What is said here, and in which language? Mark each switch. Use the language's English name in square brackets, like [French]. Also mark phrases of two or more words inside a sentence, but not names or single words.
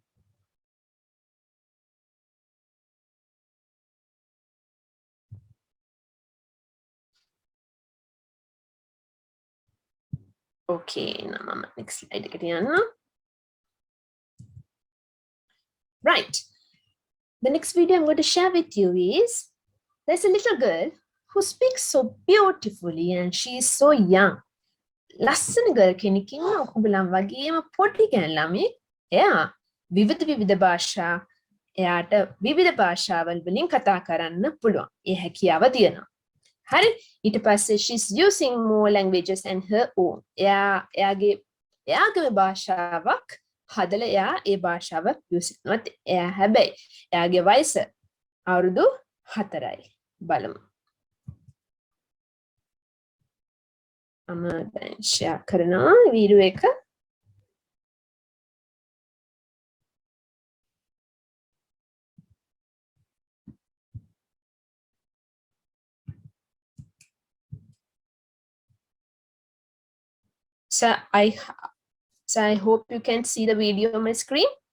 [English] Okay, now next slide again. Right. The next video I'm going to share with you is there's a little girl who speaks so beautifully and she is so young. [Sinhala] ලස්සන girl කෙනෙක් ඉන්නවා උඹලන් වගේම පොඩි ළමයි. එයා විවිධ භාෂා එයාට විවිධ භාෂාවල් වලින් කතා කරන්න පුළුවන්. ඒ හැකියාව තියෙනවා. හරි ඊට පස්සේ [English] she's using more languages and her own. [Sinhala] එයාගේ භාෂාවක් හදලා එයා ඒ භාෂාව use කරනවා. එයා හැබැයි එයාගේ වයස අවුරුදු 4යි. බලමු. මම දැන් share කරනවා වීඩියෝ එක. [English] So I hope you can see the video on my screen.